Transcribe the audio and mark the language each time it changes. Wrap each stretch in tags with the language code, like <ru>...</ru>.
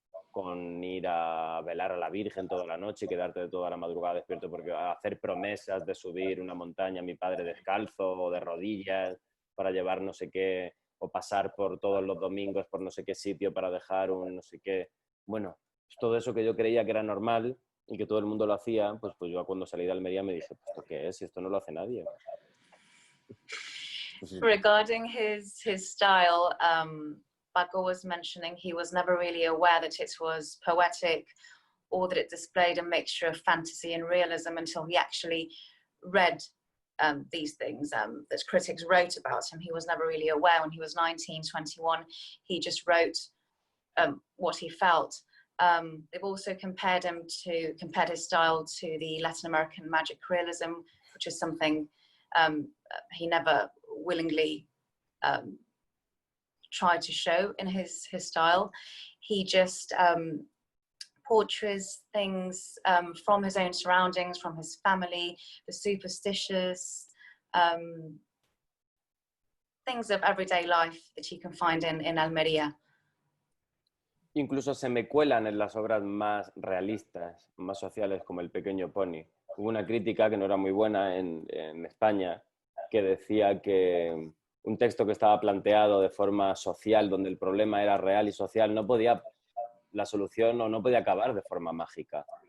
<es>con ir a velar a la Virgen toda la noche y quedarte toda la madrugada despierto, porque hacer promesas de subir una montaña, mi padre descalzo o de rodillas para llevar no sé qué, o pasar por todos los domingos por no sé qué sitio para dejar un no sé qué. Bueno, todo eso que yo creía que era normal y que todo el mundo lo hacía, pues yo cuando salí de Almería me dije, pues ¿esto qué es? Esto no lo hace nadie.</es> <en>Regarding his style, Paco was mentioning he was never really aware that it was poetic or that it displayed a mixture of fantasy and realism until he actually read these things that critics wrote about him. He was never really aware. When he was 19, 21, he just wrote what he felt. They've also compared his style to the Latin American magic realism, which is something he never willingly tried to show in his style. He just portrays things from his own surroundings, from his family, the superstitious things of everyday life that you can find in Almería.</en> <es>Incluso se me cuelan en las obras más realistas, más sociales, como El Pequeño Pony. Hubo una crítica que no era muy buena en España, que decía que un texto que estaba planteado de forma social, donde el problema era real y social, no podía, la solución no podía acabar de forma mágica.</es>